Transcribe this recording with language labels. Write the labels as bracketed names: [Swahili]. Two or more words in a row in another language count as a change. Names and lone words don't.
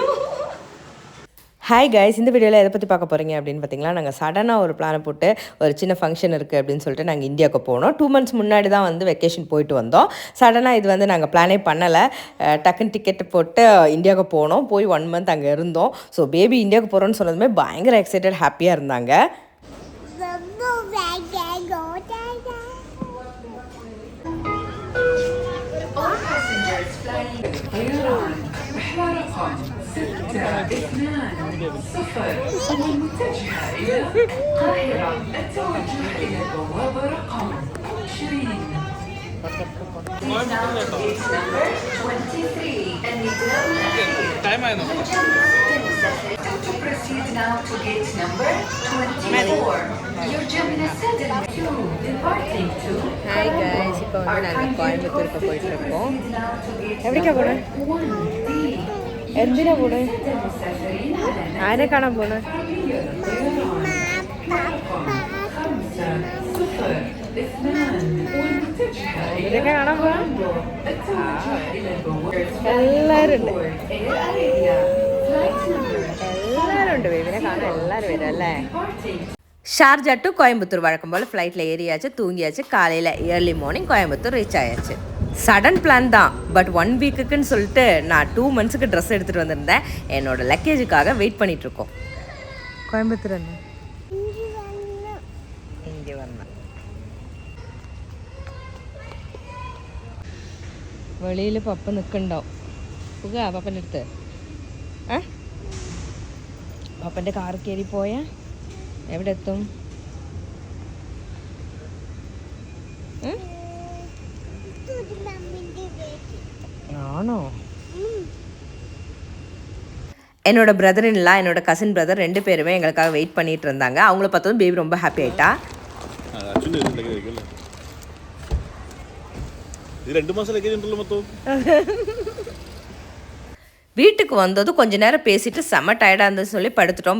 [English] hi guys, [Tamil] இந்த வீடியோவில் எதை பற்றி பார்க்க போகிறீங்க அப்படின்னு பார்த்தீங்கன்னா, நாங்கள் சடனாக ஒரு பிளானை போட்டு ஒரு சின்ன ஃபங்க்ஷன் இருக்குது அப்படின்னு சொல்லிட்டு நாங்கள் இந்தியாவுக்கு போனோம். 2 months முன்னாடி தான் வந்து வெக்கேஷன் போயிட்டு வந்தோம். சடனாக இது வந்து நாங்கள் பிளானே பண்ணலை, டக்குன்னு டிக்கெட்டு போட்டு இந்தியாவுக்கு போனோம். போய் 1 month அங்கே இருந்தோம். [English] so baby [Tamil] இந்தியாவுக்கு போகிறோன்னு சொன்னதுமே பயங்கர எக்ஸைட்டட், ஹாப்பியாக இருந்தாங்க. [Arabic] صفر المتجهة إلى القاهرة التوجه إلى البوابة رقم 20. [English] To proceed now to gate number 24. Your Gemini 7 departing to. hi guys, [Tamil] இப்போ வந்து நாங்கள் கோயம்புத்தூருக்கு போயிட்டுருக்கோம். எப்படிக்கா போனேன்? [Malayalam] എന്തിനാ പോണേ? ആരെ കാണാൻ പോണേ? ഇതൊക്കെ കാണാൻ പോണേ? എല്ലാരും ഉണ്ട്, ബേബിനെ കാണാൻ എല്ലാവരും വരും അല്ലേ. [Tamil] ஷார்ஜா டு கோயம்புத்தூர் வழக்கம் போல் ஃப்ளைட்டில் ஏறியாச்சு, தூங்கியாச்சு. காலையில் [English] early morning [Tamil] கோயம்புத்தூர் ரீச் ஆயாச்சு. [English] sudden plan [Tamil] தான், பட் 1 வீக்குன்னு சொல்லிட்டு நான் 2 monthsக்கு ட்ரெஸ் எடுத்துகிட்டு வந்திருந்தேன். என்னோட லக்கேஜுக்காக வெயிட் பண்ணிகிட்ருக்கோம். கோயம்புத்தூர் இங்கே வரணும். [Malayalam] വെളിയിൽ പപ്പ നിൽക്കണ്ടാവും. പുക പപ്പൻ്റെ അടുത്ത് പപ്പൻ്റെ കാർ കയറി പോയാൽ എവിടെ എത്തും? [Tamil] ஆனோ என்னோட [English] brother-in-law, [Tamil] என்னோட [English] cousin brother [Tamil] 2 பேருமே எங்களுக்காக வெயிட் பண்ணிட்டு இருந்தாங்க. அவங்கள பார்த்ததும் பேபி ரொம்ப ஹாப்பி ஆயிட்டா. வீட்டுக்கு வந்ததும் கொஞ்ச நேரம் பேசிட்டு செம்ம டயர்டாக இருந்ததுன்னு சொல்லி படுத்துட்டோம்.